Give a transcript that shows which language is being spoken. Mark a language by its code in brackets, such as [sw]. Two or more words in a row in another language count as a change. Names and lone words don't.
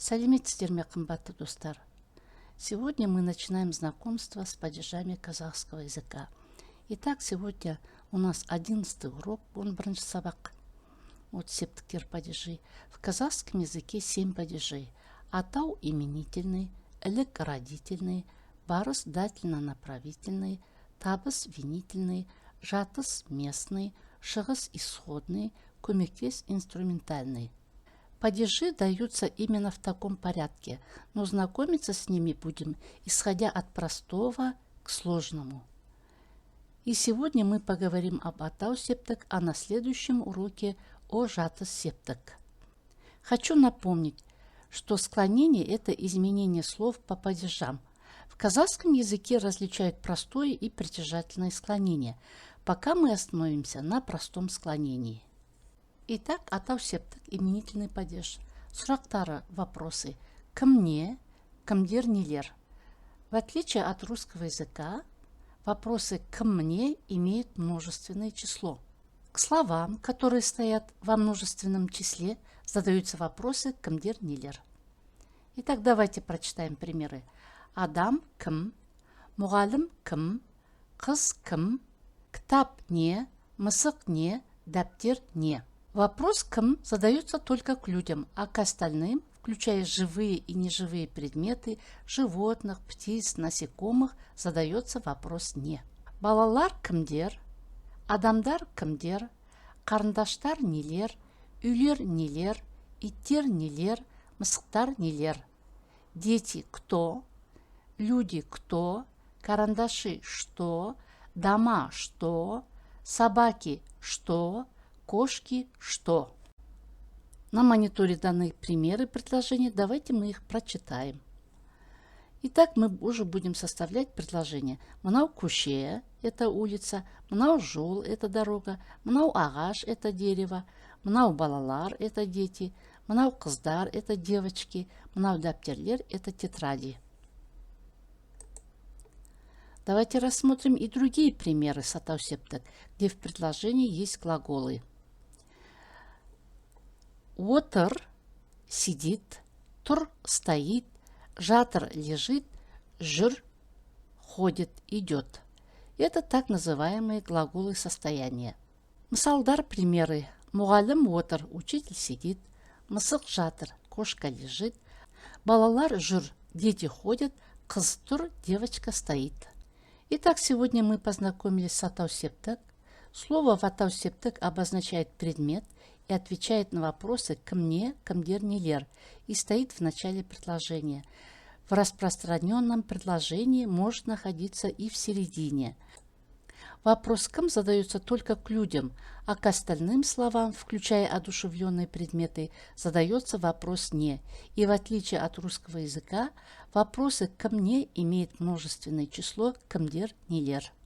[kk] Сәлеметсіздер ме, қымбатты достар? [ru] Сегодня мы начинаем знакомство с падежами казахского языка. Итак, сегодня у нас 11 урок, [kk] он бірінші сабақ. [ru] Вот септіктер падежи. В казахском языке 7 падежей. Атау именительный, ілік родительный, барыс дательно-направительный, табыс винительный, жатыс местный, шығыс исходный, көмектес инструментальный. Падежи даются именно в таком порядке, но знакомиться с ними будем, исходя от простого к сложному. И сегодня мы поговорим об [kk] атау септік, [ru] а на следующем уроке о [kk] жатыс септік. [ru] Хочу напомнить, что склонение – это изменение слов по падежам. В казахском языке различают простое и притяжательное склонение. Пока мы остановимся на простом склонении. Итак, [kk] атау септік, [ru] именительный падеж. [kk] Сұрақтары, вопросы. Кім не, кімдер нелер. [ru] В отличие от русского языка, вопросы [kk] «кім не» [ru] имеют множественное число. К словам, которые стоят во множественном числе, задаются вопросы [kk] «кімдер нелер». [ru] Итак, давайте прочитаем примеры. [kk] Адам кім, мұғалім кім, қыз кім, кітап не, мысық не, дәптер не. [ru] Вопрос «кім» задается только к людям, а к остальным, включая живые и неживые предметы, животных, птиц, насекомых, задается вопрос «не». [kk] Балалар кімдер, адамдар кімдер, қарындаштар нелер, үйлер нелер, иттер нелер, мысықтар нелер. [ru] Дети кто, люди кто, карандаши что, дома что, собаки что, кошки что. На мониторе даны примеры предложений, давайте мы их прочитаем. Итак, мы уже будем составлять предложения. [kk] Мынау көше – [ru] это улица, [kk] мынау жол – [ru] это дорога, [kk] мынау ағаш – [ru] это дерево, [kk] мынау балалар – [ru] это дети, [kk] мынау қыздар – [ru] это девочки, [kk] мынау дәптерлер – [ru] это тетради. Давайте рассмотрим и другие примеры с [kk] атау септік, [ru] где в предложении есть глаголы. Отыр – сидит, тұр – стоит, жатыр – лежит, жүр – ходит, идет. Это так называемые глаголы состояния. [kk] Мысалдар примеры. Мұғалім отыр, [ru] учитель сидит, [kk] мысық жатыр, [ru] кошка лежит, [kk] балалар жүр, [ru] дети ходят, [kk] қыз тұр, [ru] девочка стоит. Итак, сегодня мы познакомились с [kk] атау септік. [ru] Слово в [kk] атау септік [ru] обозначает предмет и отвечает на вопросы [kk] «кім не», «кімдер нелер» [ru] и стоит в начале предложения. В распространенном предложении может находиться и в середине. Вопрос «кім» задается только к людям, а к остальным словам, включая одушевленные предметы, задается вопрос «не». И в отличие от русского языка, вопросы [kk] «кім не» [ru] имеют множественное число [kk] «кімдер нелер».